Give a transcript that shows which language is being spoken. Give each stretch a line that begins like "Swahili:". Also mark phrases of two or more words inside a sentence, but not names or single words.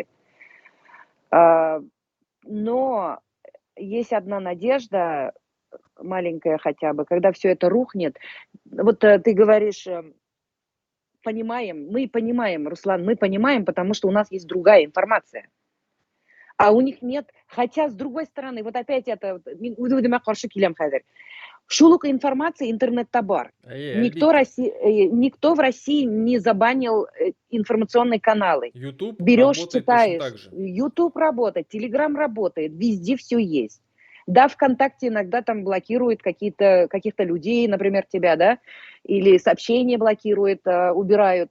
Russian: А, Но есть одна надежда, маленькая хотя бы, когда все это рухнет. Вот ты говоришь, понимаем, мы понимаем, Руслан, мы понимаем, потому что у нас есть другая информация. А у них нет, хотя с другой стороны, вот опять это,
Bashkir: шул ук информация интернетта бар. Әлбетте.
Russian: Никто в России не забанил информационные каналы. YouTube Берешь, работает точно читаешь, так же. YouTube работает, Telegram работает, везде все есть. Да, ВКонтакте иногда там блокирует каких-то людей, например, тебя, да, или сообщения блокируют, убирают.